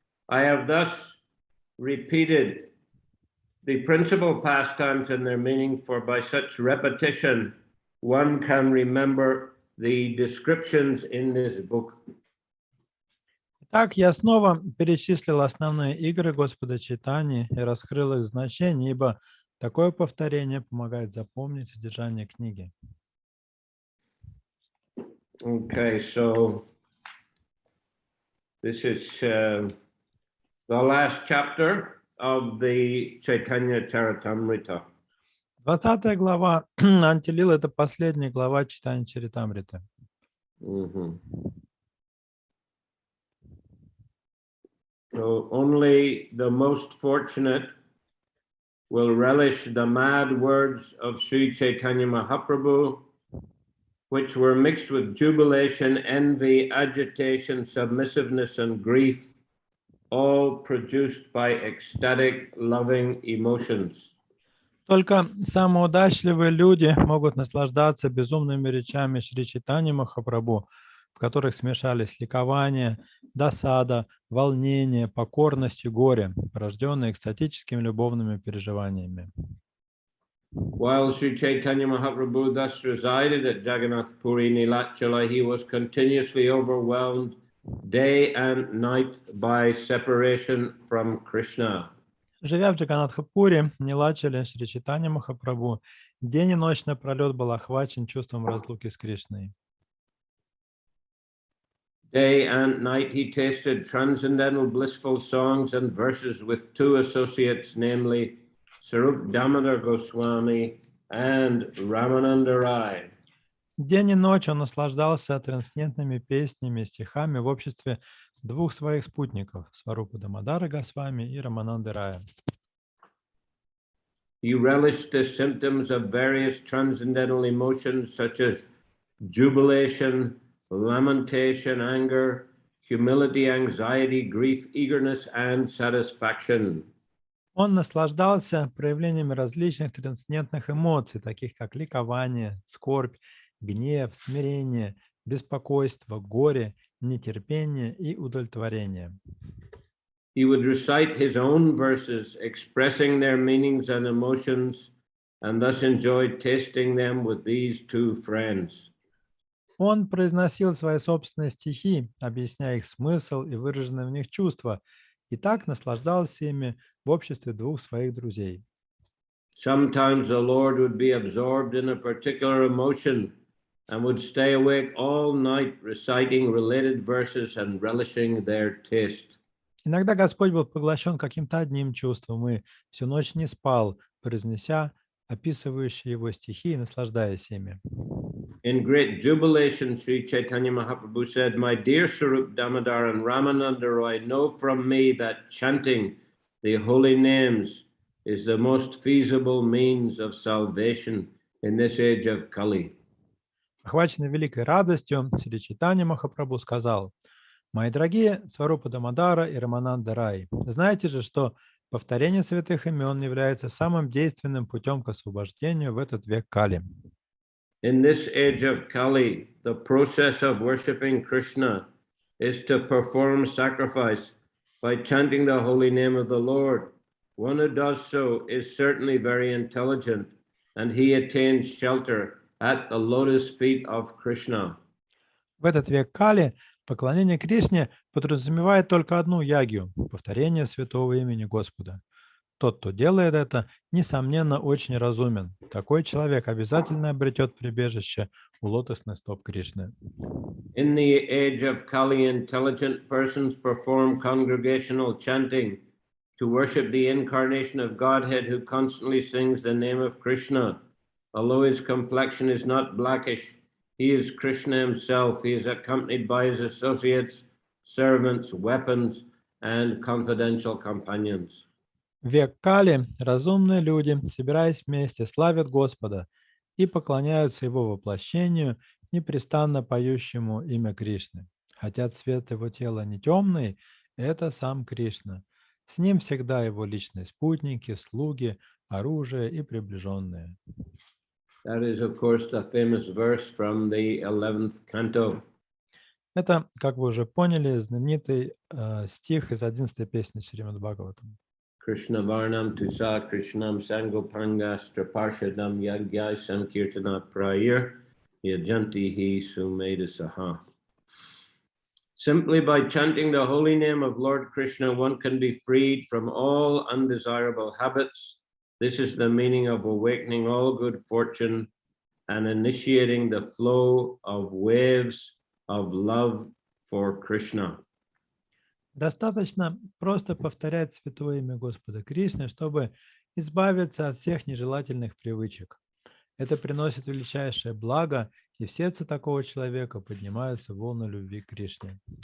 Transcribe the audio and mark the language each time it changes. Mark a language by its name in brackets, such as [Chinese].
[English] I have thus repeated the principal pastimes and their meaning, for by such repetition one can remember the descriptions in this book. [Russian] Итак, я снова перечислил основные игры Господа Чайтаньи и раскрыл их значение, ибо такое повторение помогает запомнить содержание книги. [English] Okay, so this is the last chapter of the Chaitanya Charitamrita. [Russian] 20 глава Антилила – это последняя глава Чайтанья Чаритамриты. [English] So only the most fortunate will relish the mad words of Sri Chaitanya Mahaprabhu, which were mixed with jubilation, envy, agitation, submissiveness, and grief, all produced by ecstatic, loving emotions. [Russian] Только самые удачливые люди могут наслаждаться безумными речами Шри Чайтаньи Махапрабху, в которых смешались ликование, досада, волнение, покорность и горе, порожденные экстатическими любовными переживаниями. [English] While Sri Chaitanya Mahaprabhu thus resided at Jagannath Puri Nilachala, he was continuously overwhelmed day and night by separation from Krishna. [Russian] Живя в Джаганнатха-Пури, Нилачале, Шри Чайтанья Махапрабху день и ночь напролет был охвачен чувством разлуки с Кришной. [English] Day and night he tasted transcendental blissful songs and verses with 2 associates, namely Sarup Damodar Goswami and Ramananda Rai. [Russian] День и ночь он наслаждался трансцендентными песнями и стихами в обществе 2 своих спутников – Сварупа Дамодара Госвами и Рамананды Рая. [English] He relished the symptoms of various transcendental emotions such as jubilation, lamentation, anger, humility, anxiety, grief, eagerness, and satisfaction. [Russian] Он наслаждался проявлениями различных трансцендентных эмоций, таких как ликование, скорбь, гнев, смирение, беспокойство, горе, нетерпение и удовлетворение. [English] He would recite his own verses expressing their meanings and emotions, and thus enjoyed tasting them with these 2 friends. [Russian] Он произносил свои собственные стихи, объясняя их смысл и выраженные в них чувства, и так наслаждался ими в обществе двух своих друзей. [English] Sometimes the Lord would be absorbed in a particular emotion and would stay awake all night reciting related verses and relishing their taste. [Russian] Иногда Господь был поглощен каким-то одним чувством и всю ночь не спал, произнеся описывающие его стихи и наслаждаясь ими. [English] In great jubilation, Shri Chaitanya Mahaprabhu said, "My dear Swarup Damodar and Ramananda Roy, know from me that chanting the holy names is the most feasible means of salvation in this age of Kali." [Russian] Охваченный великой радостью, Шри Чайтанья Махапрабху сказал: «Мои дорогие Сварупа Дамодара и Рамананда Рай, знаете же, что повторение святых имен является самым действенным путем к освобождению в этот век Кали. [English] In this age of Kali, the process of worshipping Krishna is to perform sacrifice by chanting the holy name of the Lord. One who does so is certainly very intelligent, and he attains shelter at the lotus feet of Krishna. [Russian] В этот век Кали поклонение Кришне подразумевает только одну ягью – повторение святого имени Господа. Тот, кто делает это, несомненно, очень разумен. Такой человек обязательно обретет прибежище у лотосных стоп Кришны. [English] In the age of Kali, intelligent persons perform congregational chanting to worship the incarnation of Godhead who constantly sings the name of Krishna. Although his complexion is not blackish, he is Krishna himself. He is accompanied by his associates, servants, weapons, and confidential companions. [Russian] В век Кали разумные люди, собираясь вместе, славят Господа и поклоняются Его воплощению, непрестанно поющему имя Кришны. Хотя цвет его тела не темный, это сам Кришна. С ним всегда его личные спутники, слуги, оружие и приближенные. [English] That is, of course, the famous verse from the 11th canto. [Russian] Это, как вы уже поняли, знаменитый стих из 11-й песни Шримад Бхагаватам. [Sanskrit] Krishna Varnam Tusa Krishnam Sangopanga Straparshadam Yagyai Sankirtana Prayir Yajanti Hi Sumeda Saha. [English] Simply by chanting the holy name of Lord Krishna, one can be freed from all undesirable habits. This is the meaning of awakening all good fortune and initiating the flow of waves of love for Krishna. [Russian] Достаточно просто повторять святое имя Господа Кришны, чтобы избавиться от всех нежелательных привычек. Это приносит величайшее благо, и в сердце такого человека поднимаются волны любви к Кришне.